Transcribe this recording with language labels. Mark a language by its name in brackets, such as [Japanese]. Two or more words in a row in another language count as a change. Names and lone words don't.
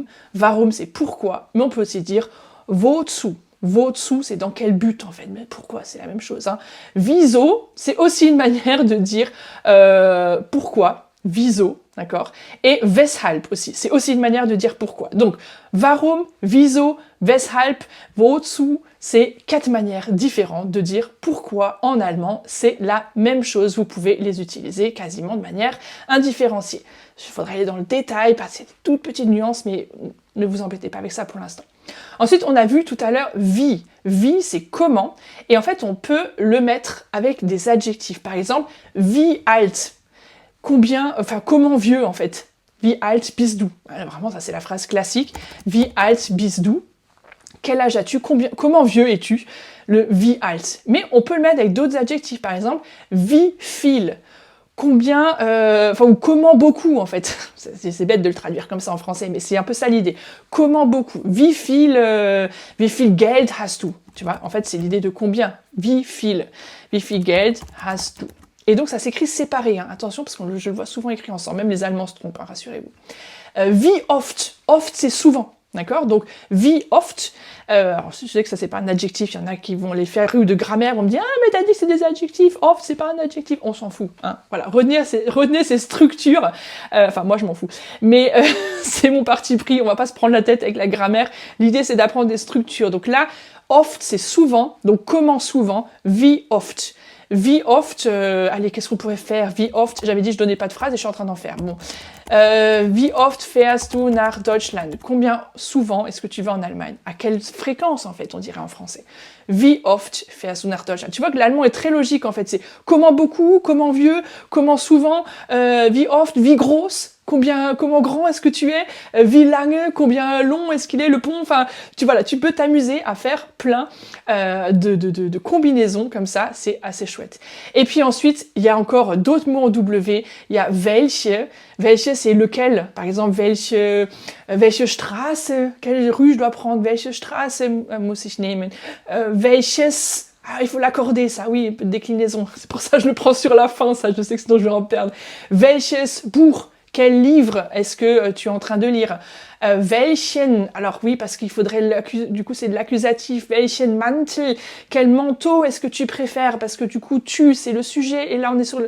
[French] Warum c'est pourquoi, mais on peut aussi dire wozu. Wozu c'est dans quel but en fait, mais pourquoi c'est la même chose. Hein. Wieso c'est aussi une manière de dire pourquoi. Wieso, d'accord? Et weshalb aussi, c'est aussi une manière de dire pourquoi. Donc, [German] warum, wieso, weshalb, wozu, [French] c'est 4 manières différentes de dire pourquoi en allemand, c'est la même chose. Vous pouvez les utiliser quasiment de manière indifférenciée. Il faudrait aller dans le détail, passer des toutes petites nuances, mais ne vous embêtez pas avec ça pour l'instant. Ensuite, on a vu tout à l'heure [German] wie. Wie, [French] c'est comment, et en fait, on peut le mettre avec des adjectifs. Par exemple, [German] wie alt. [French] Comment vieux en fait? [German] Wie alt bist du? [French] Vraiment, ça c'est la phrase classique. [German] Wie alt bist du? [French] Quel âge as-tu? Comment vieux es-tu? Le [German] wie alt. [French] Mais on peut le mettre avec d'autres adjectifs. Par exemple, [German] wie viel? [French] Ou comment beaucoup en fait. C'est bête de le traduire comme ça en français, mais c'est un peu ça l'idée. Comment beaucoup? [German] Wie viel Geld hast du? [French] Tu vois, en fait, c'est l'idée de combien. [German] Wie viel Geld hast du? [French] Et donc ça s'écrit séparé, hein. Attention parce que je le vois souvent écrit ensemble, même les Allemands se trompent, hein, rassurez-vous. [German] Wie oft, oft [French] c'est souvent, d'accord? [German] Donc wie oft, [French] alors je sais que ça c'est pas un adjectif, il y en a qui vont les faire rue de grammaire, vont me dire ah mais t'as dit que c'est des adjectifs, oft c'est pas un adjectif, on s'en fout, hein. Voilà, retenez ces structures, enfin moi je m'en fous, mais c'est mon parti pris, on va pas se prendre la tête avec la grammaire, l'idée c'est d'apprendre des structures. Donc là, oft c'est souvent, donc comment souvent, [German] wie oft. Wie oft, [French] allez, qu'est-ce qu'on pourrait faire? [German] Wie oft, [French] j'avais dit je donnais pas de phrase et je suis en train d'en faire. Bon, [German] wie oft fährst du nach Deutschland? [French] Combien souvent est-ce que tu vas en Allemagne? À quelle fréquence en fait, on dirait en français? [German] Wie oft fährst du nach Deutschland? [French] Tu vois que l'allemand est très logique en fait. C'est comment beaucoup, comment vieux, comment souvent, [German] wie oft, wie groß? [French] Comment grand est-ce que tu es? [German] Wie lange? [French] Combien long est-ce qu'il est le pont? Enfin, tu peux t'amuser à faire plein de combinaisons comme ça, c'est assez chouette. Et puis ensuite, il y a encore d'autres mots en W. Il y a [German] welche. Welche, [French] c'est lequel? Par exemple, [German] welche Straße? [French] Quelle rue je dois prendre? [German] Welche Straße muss ich nehmen? [French] Welches Ah, il faut l'accorder, ça, oui, déclinaison. C'est pour ça que je le prends sur la fin, ça, je sais que sinon je vais en perdre. [German] Welches Buch? [French] Quel livre est-ce que tu es en train de lire? Welchen, alors oui, parce qu'il faudrait, du coup c'est de l'accusatif. [German] Welchen Mantel? [French] Quel manteau est-ce que tu préfères? Parce que du coup, tu, c'est le sujet, et là on est sur le...